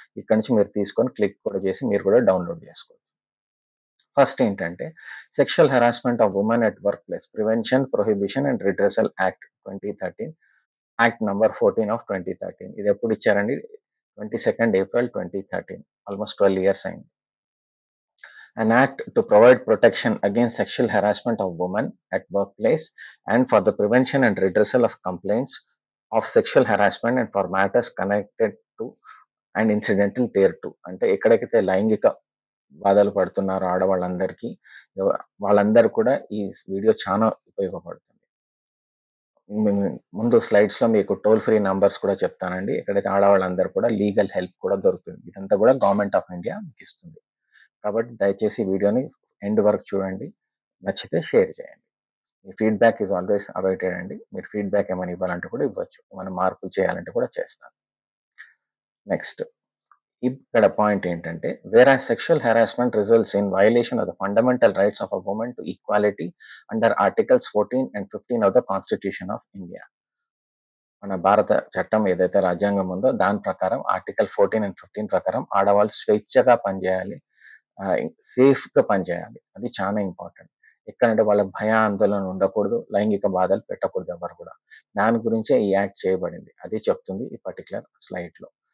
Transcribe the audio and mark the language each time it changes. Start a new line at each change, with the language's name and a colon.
Telugu: ఇక్కడ నుంచి మీరు తీసుకొని క్లిక్ కూడా చేసి మీరు కూడా డౌన్లోడ్ చేసుకోవచ్చు. ఫస్ట్ ఏంటంటే sexual harassment of women at work place prevention, prohibition and redressal act 2013, act number 14 of 2013. ఇది ఎప్పుడు ఇచ్చారండి?
English: 22nd April 2013. Almost 12 years అయింది. An act to provide protection against sexual harassment of women at workplace and for the prevention and redressal of complaints of sexual harassment and for matters connected to and incidental thereto.
Telugu: అంటే ఎక్కడైతే లైంగిక బాధలు పడుతున్నారో ఆడవాళ్ళందరికీ, వాళ్ళందరూ కూడా ఈ video చాలా ఉపయోగపడుతుంది. ముందు స్లైడ్స్లో మీకు టోల్ ఫ్రీ నంబర్స్ కూడా చెప్తానండి. ఎక్కడైతే ఆడవాళ్ళందరూ కూడా లీగల్ హెల్ప్ కూడా దొరుకుతుంది. ఇదంతా కూడా గవర్నమెంట్ ఆఫ్ ఇండియా మీకు ఇస్తుంది. కాబట్టి దయచేసి వీడియోని ఎండ్ వరకు చూడండి. నచ్చితే షేర్ చేయండి. మీ
English: feedback is always awaited
Telugu: అండి. మీరు ఫీడ్బ్యాక్ ఏమైనా ఇవ్వాలంటే కూడా ఇవ్వచ్చు, ఏమైనా మార్పులు చేయాలంటే కూడా చేస్తాను.
English: next,
Telugu: ఇక్కడ పాయింట్ ఏంటంటే
English: whereas sexual harassment results in violation of the fundamental rights of a woman to equality under articles 14 and 15 of the Constitution of India.
Telugu: మన భారత చట్టం ఏదైతే రాజ్యాంగం ఉందో దాని ప్రకారం ఆర్టికల్ 14 అండ్ 15 ప్రకారం ఆడవాళ్ళు స్వేచ్ఛగా పనిచేయాలి, సేఫ్గా పనిచేయాలి. అది చాలా ఇంపార్టెంట్. ఎక్కడంటే వాళ్ళకి భయ ఆందోళన ఉండకూడదు, లైంగిక బాధలు పెట్టకూడదు ఎవరు కూడా. దాని గురించే ఈ యాక్ట్ చేయబడింది. అది చెప్తుంది ఈ పర్టికులర్ స్లైడ్లో.